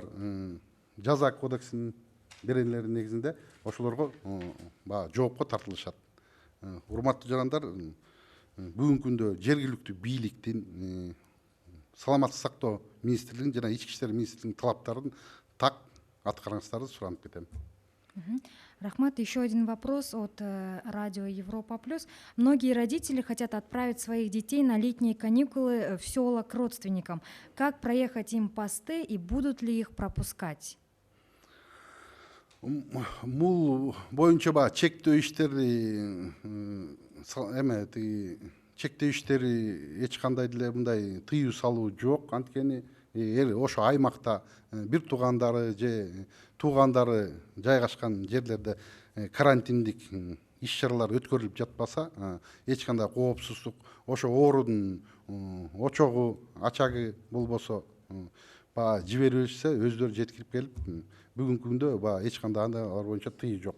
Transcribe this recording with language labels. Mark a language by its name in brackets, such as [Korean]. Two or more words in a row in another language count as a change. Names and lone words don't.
[Kyrgyz] Жаза кодексинин беренелери негизинде ошолорго жоопко тартылышат. Урматтуу жарандар, бүгүнкү күндө жергиликтүү бийликтин саламаттык сактоо министрлигинин жана ички иштер министрлигинин талаптарын так аткарыңыздарды суранып кетем. Рахмат, [Russian] еще один вопрос от радио Европа Плюс. Многие родители хотят отправить своих детей на летние каникулы в села к родственникам. Как проехать им посты и будут ли их пропускать? [Kyrgyz] Бул боюнча чектөө иштери эч кандай деле мындай тыюу салуу жок. Анткени ошо аймакта бир туугандары жайгашкан жерлерде карантиндик иш чаралар өткөрүлүп жатпаса, эч кандай коопсуздук, ошо оорунун очогу, ачагы болбосо жиберилсе, өздөрү жеткирип келип, бүгүнкү күндө эч кандай алар боюнча тыюу жок.